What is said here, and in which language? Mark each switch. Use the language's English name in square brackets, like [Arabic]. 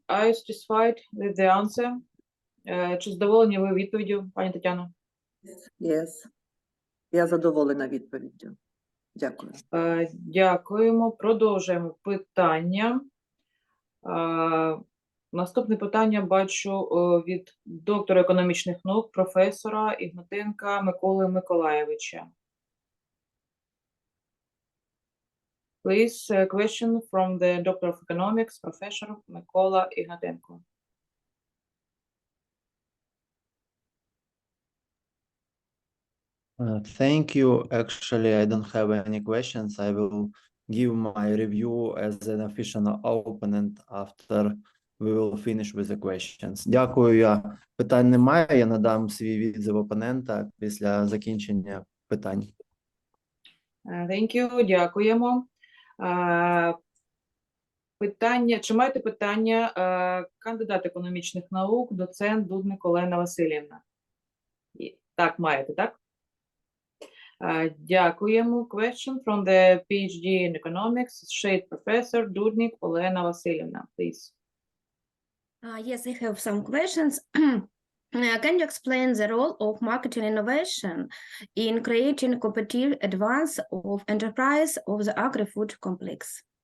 [English] Are you satisfied with the answer? [Ukrainian] Чи задоволені ви відповіддю, пані Тетяно? [English] Yes. [Ukrainian] Я задоволена відповіддю. Дякую. Дякуємо. Продовжуємо питання. Наступне питання бачу від доктора економічних наук, професора Ігнатенка Миколи Миколайовича. [English] Please, a question from the Doctor of Economics, Professor Микола Ігнатенко. Thank you. Actually, I don't have any questions. I will give my review as an official opponent after we will finish with the questions. [Ukrainian] Дякую. Я питань немає. Я надам свій відзив опонента після закінчення питань. [English] Thank you. [Ukrainian] Дякуємо. Питання, чи маєте питання кандидат економічних наук, доцент Дудник Олена Васильівна? Так, маєте, так? Дякуємо. [English] Question from the PhD in Economics, Associate Professor Dudnik Olena Vasilyevna, please. Yes, I have some questions. Can you explain the role of marketing innovation in creating competitive advance of enterprise of the agri-food complex?